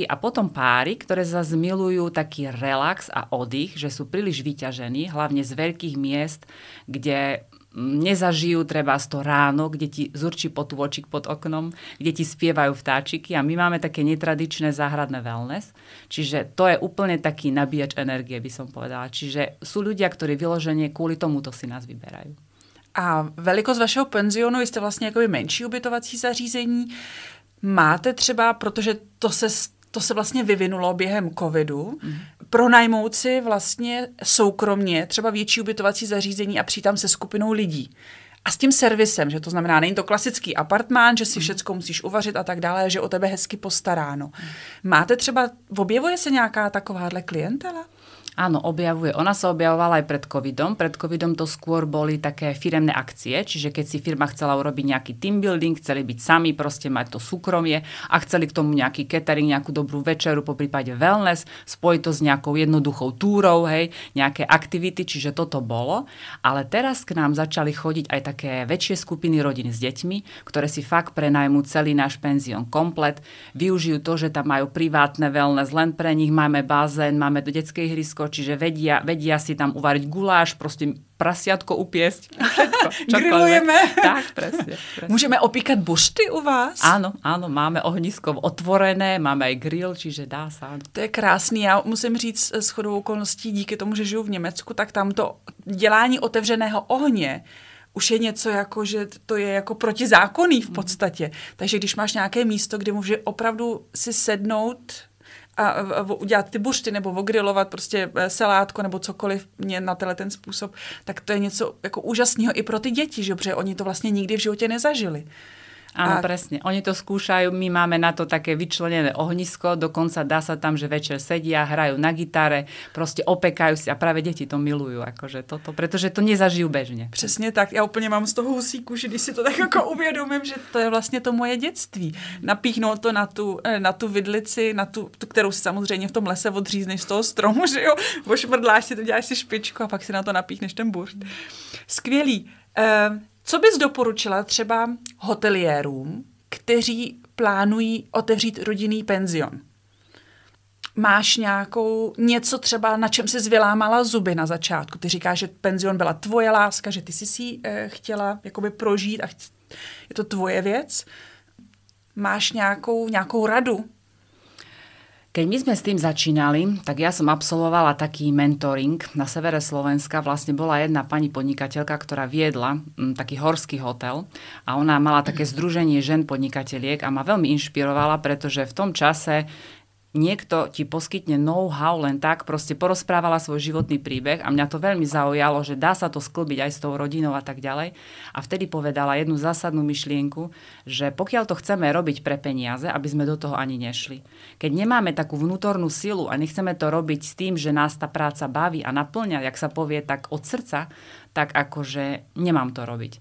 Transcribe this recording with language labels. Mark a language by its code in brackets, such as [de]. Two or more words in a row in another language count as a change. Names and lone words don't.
[sk] A potom páry, ktoré zase milujú taký relax a oddych, že sú príliš vyťažení, hlavne z veľkých miest, kde nezažijú treba to ráno, kde ti zurčí potôčik pod oknom, kde ti spievajú vtáčiky a my máme také netradičné záhradné wellness. Čiže to je úplne taký nabíjač energie, by som povedala. Čiže sú ľudia, ktorí vyloženie kvôli tomuto si nás vyberajú. [cs] A velikost vašeho penzionu, jste vlastně jakoby menší ubytovací zařízení. Máte třeba, protože to se vlastně vyvinulo během covidu, pronajmout si vlastně soukromně třeba větší ubytovací zařízení a přijít tam se skupinou lidí. A s tím servisem, že to znamená, není to klasický apartmán, že si všecko musíš uvařit a tak dále, že o tebe hezky postaráno. Máte třeba, objevuje se nějaká takováhle klientela? [sk] Áno, objavuje. Ona sa objavovala aj pred covidom. Pred covidom to skôr boli také firemné akcie, čiže keď si firma chcela urobiť nejaký [en] team building, [sk] chceli byť sami, proste mať to súkromie a chceli k tomu nejaký catering, nejakú dobrú večeru, poprípade wellness, spojiť to s nejakou jednoduchou túrou, hej, nejaké aktivity, čiže toto bolo. Ale teraz k nám začali chodiť aj také väčšie skupiny rodín s deťmi, ktoré si fakt prenajmú celý náš penzión komplet, využijú to, že tam majú privátne wellness len pre nich, máme bazén, máme detské ihrisko, čiže vedia si tam uvariť guláš, proste prasiatko upiesť. Grillujeme. Tak, presne. [cs] Můžeme opíkat bušty u vás? [sk] Áno, máme ohnisko otvorené, máme aj grill, čiže dá sa. [cs] To je krásný. Já musím říct shodou okolností, díky tomu, že žiju v Německu, tak tam to dělání otevřeného ohně už je něco jako, že to je jako protizákonný v podstatě. Takže když máš nějaké místo, kde může opravdu si sednout a udělat ty bušty nebo ogrilovat prostě salátko nebo cokoliv na ten způsob, tak to je něco jako úžasného i pro ty děti, že? Protože oni to vlastně nikdy v životě nezažili. [sk] Áno, presne. Oni to skúšajú, my máme na to také vyčlenené ohnisko, dokonca dá sa tam, že večer sedia, hrajú na gitare, proste opekajú si a práve deti to milujú, akože toto, pretože to nezažijú bežne. [cs] Přesně tak, já úplně mám z toho husí kůži, když si to tak jako uvědomím, že to je vlastně to moje dětství. Napíchnout to na tu vidlici, na tu, kterou si samozřejmě v tom lese odřízneš z toho stromu, že jo, ošmrdláš si to, děláš si špičku a pak si na to napíchneš ten burst. Skvělý. Co bys doporučila třeba hoteliérům, kteří plánují otevřít rodinný penzion? Máš něco třeba, na čem jsi vylámala zuby na začátku? Ty říkáš, že penzion byla tvoje láska, že ty jsi si chtěla jakoby prožít a je to tvoje věc. Máš nějakou radu? [sk] Keď my sme s tým začínali, tak ja som absolvovala taký mentoring na severe Slovenska. Vlastne bola jedna pani podnikateľka, ktorá viedla taký horský hotel a ona mala také združenie žen podnikateliek a ma veľmi inšpirovala, pretože v tom čase niekto ti poskytne know-how len tak, proste porozprávala svoj životný príbeh a mňa to veľmi zaujalo, že dá sa to sklbiť aj s tou rodinou a tak ďalej. A vtedy povedala jednu zásadnú myšlienku, že pokiaľ to chceme robiť pre peniaze, aby sme do toho ani nešli. Keď nemáme takú vnútornú silu a nechceme to robiť s tým, že nás tá práca baví a naplňa, jak sa povie, tak od srdca, tak akože nemám to robiť.